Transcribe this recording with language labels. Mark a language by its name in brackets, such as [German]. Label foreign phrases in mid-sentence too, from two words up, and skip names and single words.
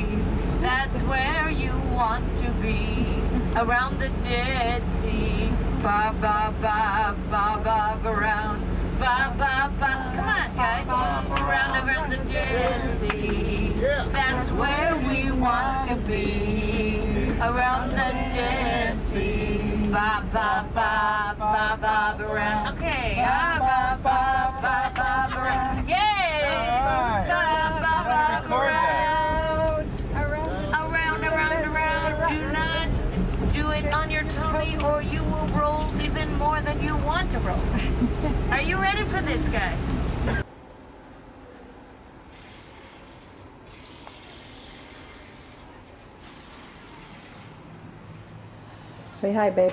[English] That's where you want to be. Around the Dead Sea. Ba ba ba ba ba around. Ba ba ba. Come on, guys. Around the Dead Sea. That's where we want to be. Around the Dead Sea. Ba ba ba ba ba around. Okay. Ba ba ba ba around. Yay! Around. Do not do it on your tummy or you will roll even more than you want to roll. Are you ready for this, guys? Say hi, babe.